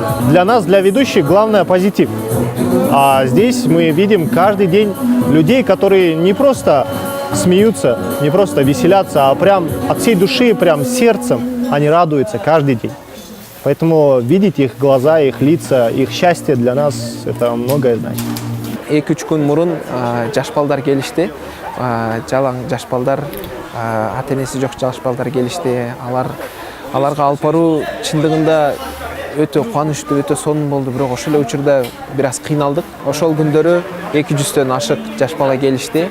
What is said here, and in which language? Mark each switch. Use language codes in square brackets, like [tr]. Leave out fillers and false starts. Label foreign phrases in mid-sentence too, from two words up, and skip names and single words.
[ru] Для нас, для ведущих, главное позитив. А здесь мы видим каждый день людей, которые не просто смеются, не просто веселятся, а прям от всей души, прям сердцем они радуются каждый день. Поэтому видеть их глаза, их лица, их счастье для нас это многое значит. [ky] 2-3 күн мурун жаш балдар келишти. Жалаң жаш балдар, ата-энеси жок жаш балдар келишти. Аларга алып баруу чындыгында өтө кубанычтуу, өтө сонун болду, бирок ошол эле учурда бир аз кыйналдык. Ошол күндөрү 200дөн ашык жаш бала келишти.